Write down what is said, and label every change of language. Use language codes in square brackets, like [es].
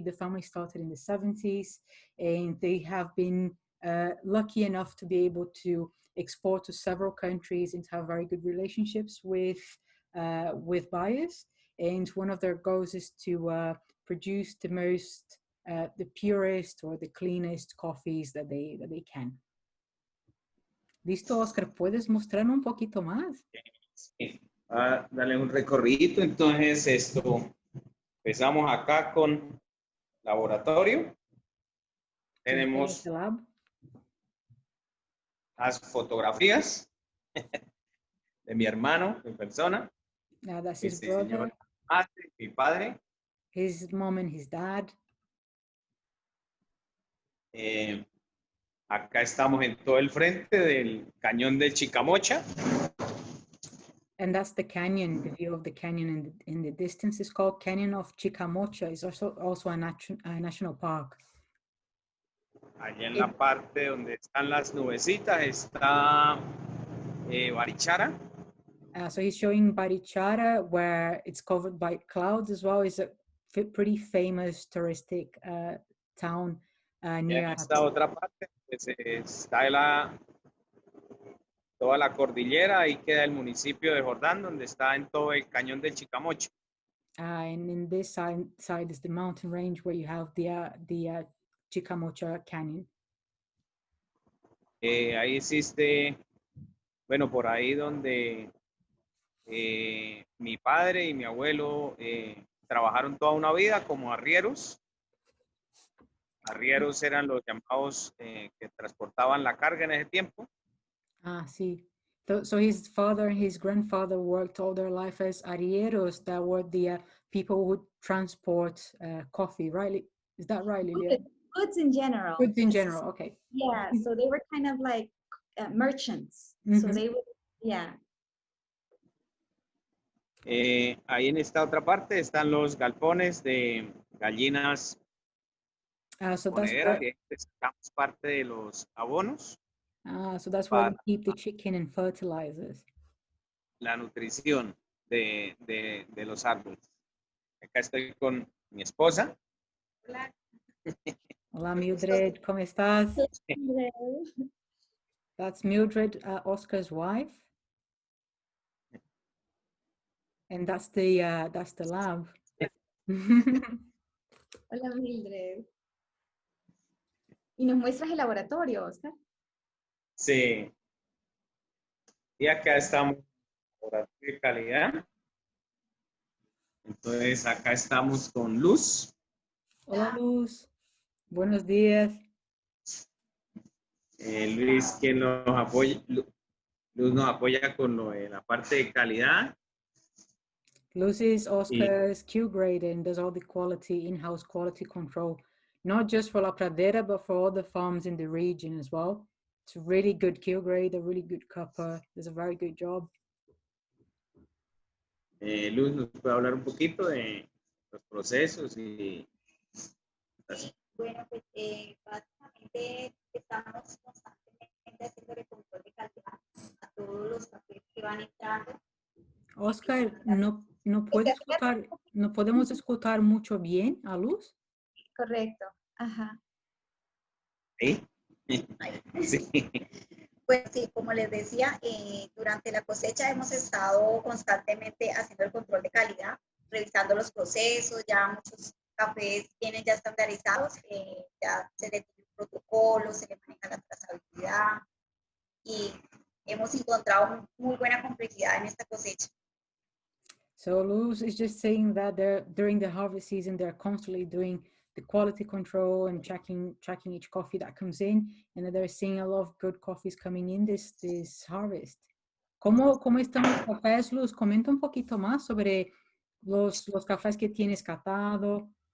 [en] The family started in the 70s, and they have been lucky enough to be able to export to several countries and to have very good relationships with buyers. And one of their goals is to produce the purest or the cleanest coffees that they can. [es] Listo, Oscar, ¿puedes mostrar un poquito más? Sí. Darle un recorrido. Entonces, empezamos acá con laboratorio. Tenemos [en] Lab. [es] las fotografías de mi hermano en persona, [en] That's his [es] este [en] brother, [es] señor, madre, mi padre. [en] his mom and his dad. [es] Acá estamos en todo el frente del cañón de Chicamocha. [en] And that's the canyon, the view of the canyon in the distance is called Canyon of Chicamocha. It's also a national park. [es] Allá en la parte donde están las nubecitas está Barichara. [en] So he's showing Barichara, where it's covered by clouds as well. It's a pretty famous touristic town near. [es] En esta otra parte pues, está toda la cordillera, ahí queda el municipio de Jordán, donde está en todo el cañón del Chicamocha. [en] And in this side is the mountain range where you have the Chicamocha Canyon. [es] Ahí existe, bueno, por ahí donde mi padre y mi abuelo trabajaron toda una vida como arrieros. Arrieros eran los llamados que transportaban la carga en ese tiempo. [en] See. So his father and his grandfather worked all their life as arrieros, that were the people who would transport coffee, right? Is that right, Lilian? Goods in general. Goods in general, okay. Yeah, so they were kind of like merchants. So they would, yeah. [es] Ahí en esta otra parte están los galpones de gallinas ponederas, y sacamos parte de los abonos. [en] So that's where we keep the chicken and fertilizers. [es] La nutrición de los árboles. Acá estoy con mi esposa. Hola. Hola, Mildred, ¿cómo estás? [en] That's Mildred, Oscar's wife. And that's the lab. [es] Hola, Mildred. ¿Y nos muestras el laboratorio, Oscar? Sí. Y acá estamos en el laboratorio de calidad. Entonces, acá estamos con Luz. Hola, Luz. Buenos días. Luis, quien nos apoya. Luz nos apoya con lo de la parte de calidad. [en] Luz is Oscar's Q grade and does all the quality, in-house quality control, not just for La Pradera, but for all the farms in the region as well. It's a really good Q grade, a really good cuppa. Does a very good job. [es] Luz, ¿nos puede hablar un poquito de los procesos y Bueno, pues básicamente estamos constantemente haciendo control de calidad a todos los cafés que van entrando. Oscar, no podemos escuchar mucho bien a Luz. Correcto. Ajá. ¿Sí? Sí. Pues sí, como les decía, durante la cosecha hemos estado constantemente haciendo el control de calidad, revisando los procesos. Ya muchos cafés vienen ya estandarizados, ya se le tiene un protocolo, se le maneja la trazabilidad y hemos encontrado muy buena complejidad en esta cosecha. [en] So Luz is just saying that during the harvest season, they're constantly doing the quality control and checking each coffee that comes in, and they're seeing a lot of good coffees coming in this harvest. [es] ¿Cómo están los cafés, Luz? Comenta un poquito más sobre los cafés que tienes catado.